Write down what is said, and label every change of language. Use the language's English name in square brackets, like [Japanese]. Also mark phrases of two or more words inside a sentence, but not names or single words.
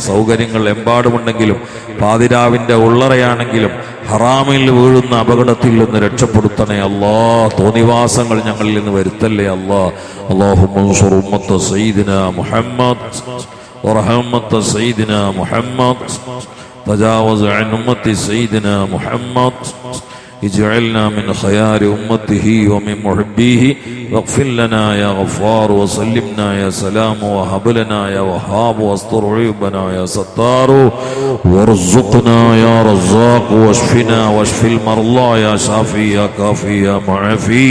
[Malayalam] സൗകര്യങ്ങൾ എമ്പാടുമുണ്ടെങ്കിലും പാതിരാവിന്റെ ഉള്ളറയാണെങ്കിലും ഹറാമിൽ വീഴുന്ന അപകടത്തിൽ നിന്ന് രക്ഷപ്പെടുത്തണേ അല്ലാഹ്. തോന്നിവാസങ്ങൾ ഞങ്ങളിൽ നിന്ന് വരുത്തല്ലേ അല്ലാഹ്. [Arabic] اللهم انصر أمة سيدنا محمد وارحم أمة سيدنا محمد تجاوز عن أمة سيدنا محمد اجعلنا من خيار أمته ومن محبيه واغفر لنا يا غفار وسلمنا يا سلام وهب لنا يا وهاب واستر عيوبنا يا ستار وارزقنا يا رزاق واشفنا واشف المرضى يا شافي يا كافي يا معافي.